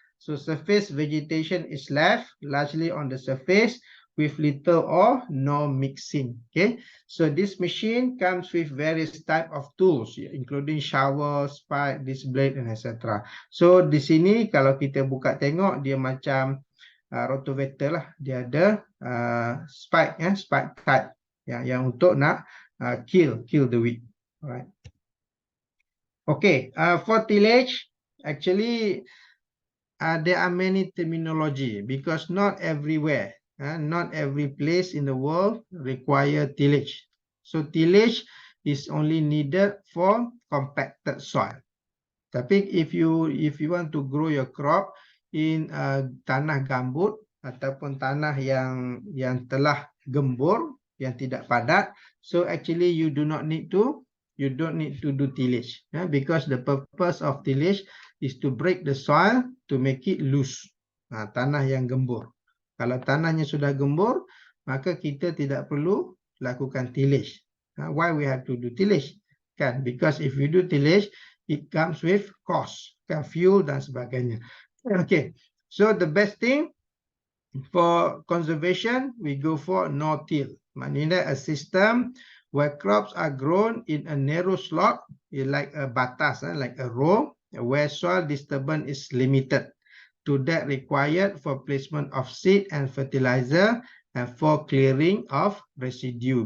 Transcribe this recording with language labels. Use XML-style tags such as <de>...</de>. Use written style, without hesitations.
<en>So surface vegetation is left largely on the surface with little or no mixing. Okay, so this machine comes with various type of tools, including shower, spike, disc blade, and etc.</en> <ms>So di sini kalau kita buka tengok dia macam rotovator lah. Dia ada spike, spike type yang untuk nak</ms> <en>kill the weed. Alright. Okay, for tillage, actually there are many terminology because not everywhere, not every place in the world require tillage. So tillage is only needed for compacted soil. Tapi if you want to grow your crop in</en> <ms>tanah gambut ataupun tanah yang telah gembur, yang tidak padat,</ms> <en>so actually you don't need to do tillage, because the purpose of tillage is to break the soil to make it loose.</en> <ms>Tanah yang gembur. Kalau tanahnya sudah gembur, maka kita tidak perlu lakukan tillage.</ms> <en>Why we have to do tillage? Kan? Because if we do tillage, it comes with cost, fuel dan sebagainya. Okay, so the best thing for conservation, we go for no-till. Maknanya a system where crops are grown in a narrow slot, like a batas, like a row, where soil disturbance is limited to that required for placement of seed and fertilizer and for clearing of residue.</en>